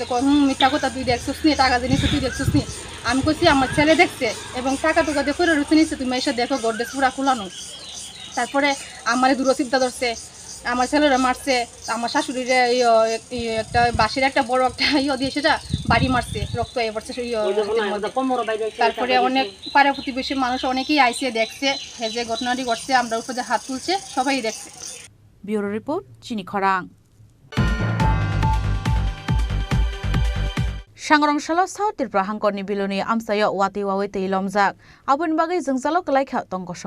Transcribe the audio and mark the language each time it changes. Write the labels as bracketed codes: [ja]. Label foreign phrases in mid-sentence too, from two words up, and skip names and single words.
[bn] মিথ্যা কথা তুই দেখছিস নি টাকা জিনিস তুই দেখছিস নি আমি কইছি আমার ছেলে দেখছে এবং টাকা টুকা দিয়ে করে রুচে নিচ্ছে তুমি এসে দেখো গোড্রেজ পুরা খোলানো তারপরে আমার দূরচিন্তা ধরছে আমার ছেলেরা মারছে আমার শাশুড়ির একটা বাঁশের একটা বড় একটা দিয়ে সেটা বাড়ি মারছে রক্ত এ পড়ছে তারপরে অনেক পাড়া প্রতিবেশী মানুষ অনেকেই আইসে দেখছে যে ঘটনাটি ঘটছে আমরা উপরে হাত তুলছে সবাই দেখছে [en] Bureau Report [trp] চিনি খরাং Sangrongshalo South Tripura hangkorni biloni amsayo wati wawe tei lomjak aboni bagai jungjalok kalaikha tongkosong